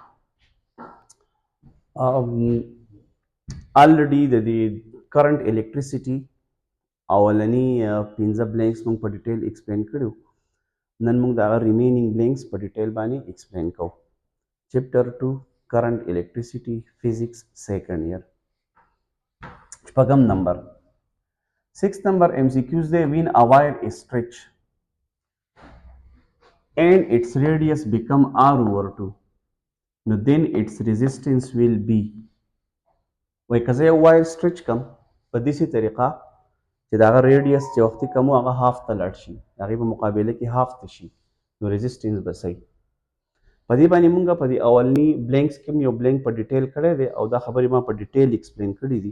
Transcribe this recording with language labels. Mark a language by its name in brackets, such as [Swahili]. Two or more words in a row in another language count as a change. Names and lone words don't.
[Pashto] ऑलरेडी د [English] current electricity [Pashto] اولنی 15 بلینکس موږ په [English] detail explain [Pashto] کړو. نن موږ دا [English] remaining blanks [Pashto] په ډیټیل باندې ایکسپلین کوو. [English] chapter 2 current electricity physics second year. [Pashto] شپږم نمبر [English] 6 number MCQs they when a wire is stretched and its radius become r over 2, now then its resistance will be. [Pashto] وای که زه یو [English] wire stretch [Pashto] کم په داسې طریقه چې د هغه ریډیس چې وختي کم و هغه هاف ته لاړ شي، د هغې په مقابله کې هاف ته شي، نو ریزسټنس به صحیح. په دې باندې مونږ په دې اولني بلینکس کې یو بلینک په ډیټیل کړی دی او دا خبرې ما په [English] detail explain [Pashto] کړي دي.